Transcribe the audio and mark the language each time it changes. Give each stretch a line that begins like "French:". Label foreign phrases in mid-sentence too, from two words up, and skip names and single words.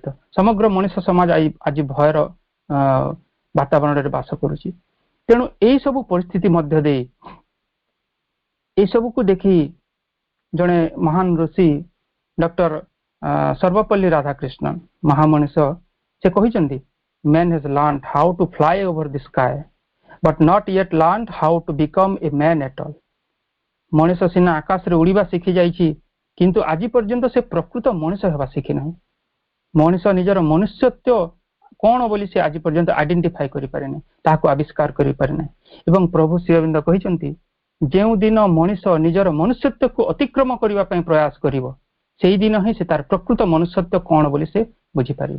Odia: ସମଗ୍ର ମଣିଷ ସମାଜ ଆଜି ଭୟର ବାତାବରଣରେ ବାସ କରୁଛି। ତେଣୁ ଏଇ ସବୁ ପରିସ୍ଥିତି ମଧ୍ୟ ଦେଇ এই ସବୁକୁ ଦେଖି ଜଣେ ମହାନ ଋଷି ଡକ୍ଟର ସର୍ବପଲ୍ଲୀ ରାଧାକ୍ରିଷ୍ଣନ, ମହାମଣିଷ, ସେ କହିଛନ୍ତି
English: man has learned how to fly over the sky but not yet learned how to become a man at all।
Odia: ମଣିଷ ସିନା ଆକାଶରେ ଉଡ଼ିବା ଶିଖି ଯାଇଛି, କିନ୍ତୁ ଆଜି ପର୍ଯ୍ୟନ୍ତ ସେ ପ୍ରକୃତ ମଣିଷ ହେବା ଶିଖି ନାହିଁ। ମଣିଷ ନିଜର ମନୁଷ୍ୟତ୍ୱ କଣ ବୋଲି ସେ ଆଜି ପର୍ଯ୍ୟନ୍ତ ଆଇଡେଣ୍ଟିଫାଇ କରିପାରେନି, ତାହାକୁ ଆବିଷ୍କାର କରିପାରେ ନାହିଁ। ଏବଂ ପ୍ରଭୁ ଶ୍ରୀ ଅରବିନ୍ଦ କହିଛନ୍ତି ଯେଉଁ ଦିନ ମଣିଷ ନିଜର ମନୁଷ୍ୟତ୍ୱକୁ ଅତିକ୍ରମ କରିବା ପାଇଁ ପ୍ରୟାସ କରିବ, ସେଇ ଦିନ ହିଁ ସେ ତାର ପ୍ରକୃତ ମନୁଷ୍ୟତ୍ୱ କଣ ବୋଲି ସେ ବୁଝିପାରିବ।